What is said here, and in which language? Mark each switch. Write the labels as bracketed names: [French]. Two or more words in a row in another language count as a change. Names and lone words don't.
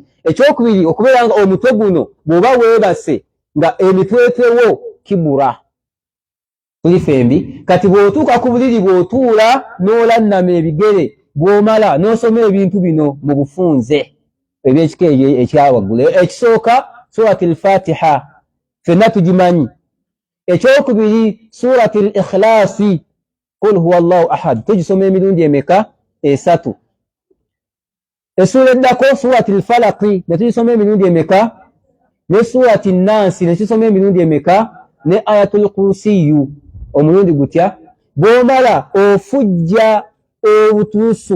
[Ganda] Ekyokubiri okubeera nga omutwe guno bw'oba weebase nga emitwetwewo kibura tuli fembi. Kati bw'otuuka ku buliri bw'otuula n'olannama ebigere bw'omala n'osoma ebintu bino mu bufunze ebyekika ekyawaggulu. Ekisooka suratul Fatiha fenna tugimanyi. Ekyokubiri suratul Ikhlasi [Arabic] قل هو الله أحد [Ganda] tugisoma emirundi emeka? 3. Essura eddako suratul Falaq ne tugisoma emirundi emeka? Ne suratul Nas ne tugisoma emirundi emeka? Ne ayatul Kursiyu omulundi gutya. Bw'omala ofujja obutuusu.